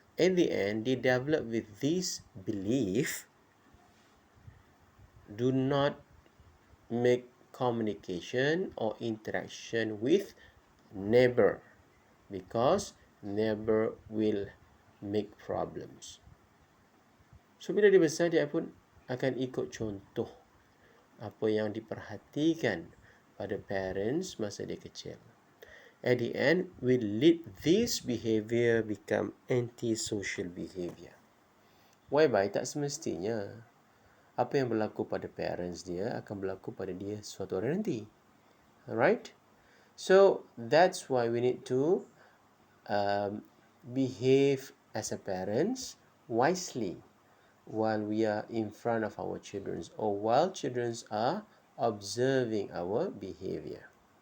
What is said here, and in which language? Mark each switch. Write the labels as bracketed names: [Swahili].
[English] At the end, they develop with this belief, do not make communication or interaction with neighbor because neighbor will make problems. [Malay] So bila dia besar, dia pun akan ikut contoh apa yang diperhatikan pada parents masa dia kecil. [English] At the end, will lead this behavior become anti-social behavior. [Malay] Whereby tak semestinya apa yang berlaku pada parents dia akan berlaku pada dia suatu hari nanti. Alright? [English] So, that's why we need to behave as a parents wisely while we are in front of our children or while children are observing our behavior.